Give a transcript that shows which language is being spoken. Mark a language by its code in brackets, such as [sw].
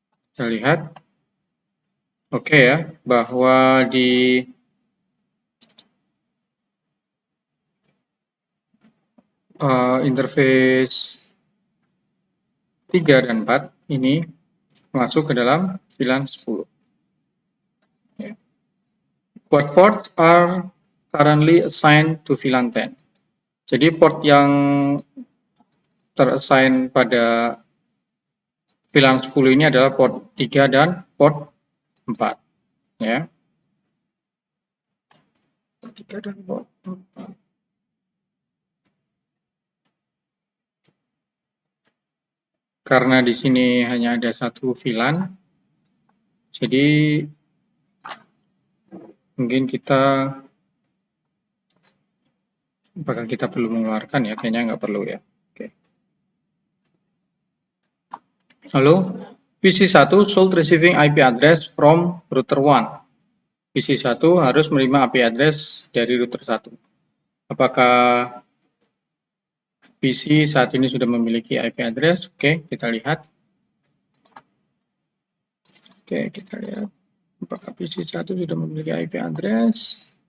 [id] Kita lihat, oke ya, bahwa di interface 3 dan 4 ini masuk ke dalam VLAN 10. [en] What ports are currently assigned to VLAN 10? [id] Jadi port yang terassign pada VLAN 10 ini adalah port 3 dan port 4 ya. 3 dan port 4. Karena di sini hanya ada satu VLAN, jadi mungkin apakah kita perlu mengeluarkan ya, kayaknya nggak perlu ya. Oke. Lalu [en] PC1 should receiving IP address from router 1. [id] PC1 harus menerima IP address dari router 1. Apakah PC saat ini sudah memiliki IP address? Oke, kita lihat. Oke, kita lihat. Apakah PC1 sudah memiliki IP address?